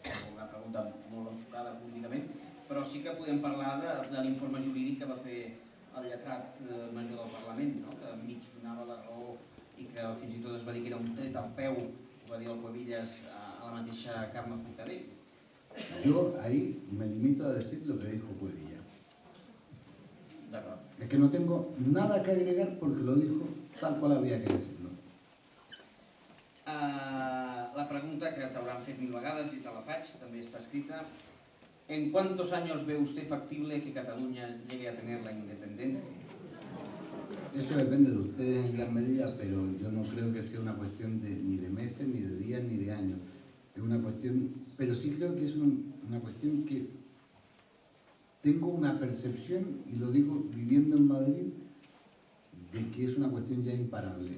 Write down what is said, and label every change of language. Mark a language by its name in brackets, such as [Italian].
[Catalan] Una pregunta molt enfocada políticament, però sí que podem parlar de l'informe jurídic que va fer el lletrat major del Parlament, que mig donava la raó i que fins i tot es va dir que era un tret al peu, ho va dir el Cuevillas a la mateixa Carme Forcadell. [Spanish] Yo ahí me limito a decir lo que dijo Cuevillas. Es que no tengo nada que agregar porque lo dijo tal cual había que decirlo. [Catalan] La pregunta que t'hauran fet 1000 vegades i te la faig, també està escrita. [Spanish] ¿En cuántos años ve usted factible que Cataluña llegue a tener la independencia? Eso depende de ustedes en gran medida, pero yo no creo que sea una cuestión ni de meses, ni de días, ni de años. Es una cuestión, pero sí creo que es una cuestión que tengo una percepción, y lo digo viviendo en Madrid, de que es una cuestión ya imparable.